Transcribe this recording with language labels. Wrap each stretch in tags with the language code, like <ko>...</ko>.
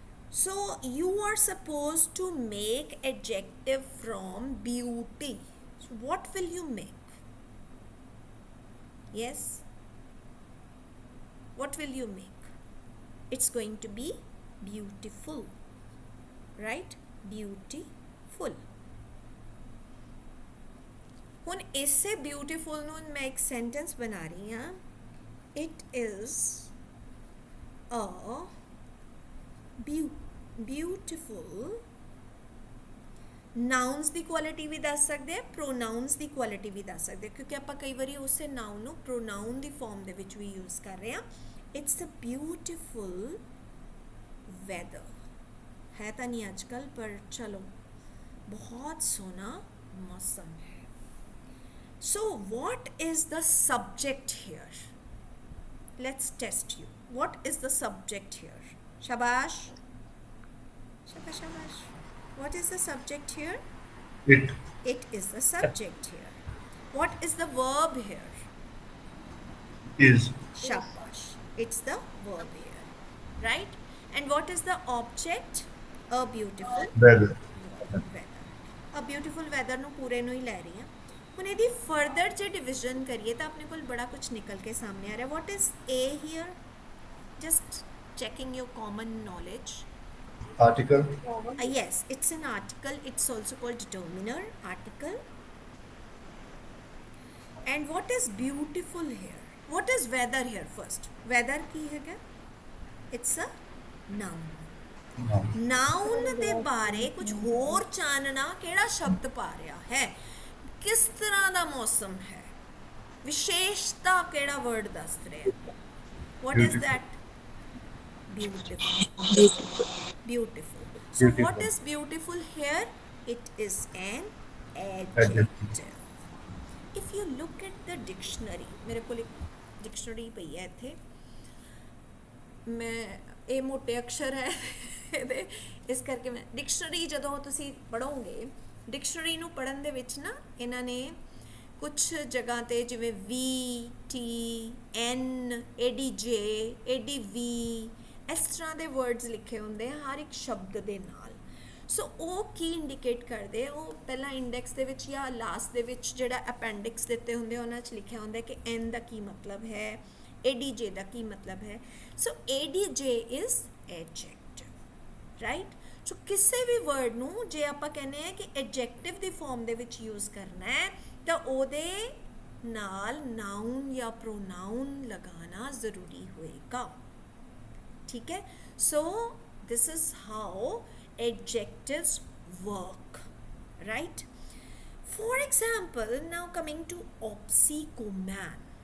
<en>So you are supposed to make adjective from beauty. So what will you make? Yes, what will you make? It's going to be beautiful, right? Beautiful.</en> <pa>ਹੁਣ ਇਸੇ beautiful ਨੂੰ ਮੈਂ ਇੱਕ sentence ਬਣਾ ਰਹੀ ਹਾਂ.</pa> <en>It is a beautiful.</en> <pa>ਨਾਊਨਸ ਦੀ quality ਵੀ ਦੱਸ ਸਕਦੇ ਆ, ਪ੍ਰੋਨਾਊਨਸ ਦੀ ਕੁਆਲਿਟੀ ਵੀ ਦੱਸ ਸਕਦੇ ਆ, ਕਿਉਂਕਿ ਆਪਾਂ ਕਈ ਵਾਰੀ ਉਸੇ ਨਾਊਨ ਨੂੰ ਪ੍ਰੋਨਾਊਨ ਦੀ ਫਾਰਮ ਦੇ ਵਿੱਚ ਵੀ ਯੂਜ਼ ਕਰ ਰਹੇ ਹਾਂ.</pa> <en>It's a beautiful weather.</en> <pa>ਹੈ ਤਾਂ ਨਹੀਂ ਅੱਜ ਕੱਲ੍ਹ, ਪਰ ਚਲੋ ਬਹੁਤ ਸੋਹਣਾ ਮੌਸਮ ਹੈ.</pa> <en>So what is the subject here? Let's test you. What is the subject here? Shabash. Shabash, shabash. What is the subject here? It. It is the subject here. What is the verb here? Is. Shabash. It's the verb here. Right? And what is the object? A beautiful weather weather. A beautiful weather</en> <pa>ਨੂੰ ਪੂਰੇ ਨੂੰ ਹੀ ਲੈ ਰਹੀ ਹਾਂ। ਹੁਣ ਇਹਦੀ further ਜੇ division ਕਰੀਏ ਤਾਂ ਆਪਣੇ ਕੋਲ ਬੜਾ ਕੁਝ ਨਿਕਲ ਕੇ ਸਾਹਮਣੇ ਆ ਰਿਹਾ।</pa> <en>What is A here? Just checking your common knowledge. Article Yes, it's an article. It's also called determiner, article. And what is beautiful here? What is weather here first? Weather</en> <pa>ਕੀ ਹੈਗਾ?</pa> <en>It's a noun.</en> <pa>ਨਾਉਨ ਦੇ ਬਾਰੇ ਕੁਝ ਹੋਰ ਚਾਨਣਾ ਕਿਹੜਾ ਸ਼ਬਦ ਪਾ ਰਿਹਾ ਹੈ? ਕਿਸ ਤਰ੍ਹਾਂ ਦਾ ਮੌਸਮ ਹੈ? ਵਿਸ਼ੇਸ਼ਤਾ ਕਿਹੜਾ ਵਰਡ ਦੱਸ ਰਿਹਾ?</pa> <en>What is that? Beautiful. Beautiful. So what is beautiful here? It is an adjective. If you look at the dictionary,</en> <pa>ਮੇਰੇ ਕੋਲ ਇੱਕ ਡਿਕਸ਼ਨਰੀ ਪਈ ਹੈ ਇੱਥੇ, ਮੈਂ ਇਹ ਮੋਟੇ ਅਕਸ਼ਰ ਹੈ ਇਹਦੇ, ਇਸ ਕਰਕੇ ਮੈਂ ਡਿਕਸ਼ਨਰੀ ਜਦੋਂ ਤੁਸੀਂ ਪੜ੍ਹੋਗੇ, ਡਿਕਸ਼ਨਰੀ ਨੂੰ ਪੜ੍ਹਨ ਦੇ ਵਿੱਚ ਨਾ ਇਹਨਾਂ ਨੇ ਕੁਛ ਜਗ੍ਹਾ ਤੇ ਜਿਵੇਂ ਵੀ, ਟੀ, ਐਨ, ADJ, ADV ਇਸ ਤਰ੍ਹਾਂ ਦੇ ਵਰਡਸ ਲਿਖੇ ਹੁੰਦੇ ਆ ਹਰ ਇੱਕ ਸ਼ਬਦ ਦੇ ਨਾਲ। ਸੋ ਉਹ ਕੀ ਇੰਡੀਕੇਟ ਕਰਦੇ, ਉਹ ਪਹਿਲਾਂ ਇੰਡੈਕਸ ਦੇ ਵਿੱਚ ਜਾਂ ਲਾਸਟ ਦੇ ਵਿੱਚ ਜਿਹੜਾ ਅਪੈਂਡਿਕਸ ਦਿੱਤੇ ਹੁੰਦੇ ਉਹਨਾਂ 'ਚ ਲਿਖਿਆ ਹੁੰਦਾ ਕਿ ਐਨ ਦਾ ਕੀ ਮਤਲਬ ਹੈ, ADJ ਦਾ ਕੀ ਮਤਲਬ ਹੈ।</pa> <en>So ADJ is adjective, right.</en> <pa>ਸੋ ਕਿਸੇ ਵੀ ਵਰਡ ਨੂੰ ਜੇ ਆਪਾਂ ਕਹਿੰਦੇ ਆ ਕਿ ਐਡਜੈਕਟਿਵ ਦੀ ਫਾਰਮ ਦੇ ਵਿੱਚ ਯੂਜ਼ ਕਰਨਾ ਹੈ ਤਾਂ ਉਹਦੇ ਨਾਲ ਨਾਊਨ ਜਾਂ ਪ੍ਰੋਨਾਊਨ ਲਗਾਉਣਾ ਜ਼ਰੂਰੀ ਹੋਏਗਾ, ਠੀਕ ਹੈ।</pa> <en>So this is how adjectives work, right? For example, now coming to oxycoman.</en>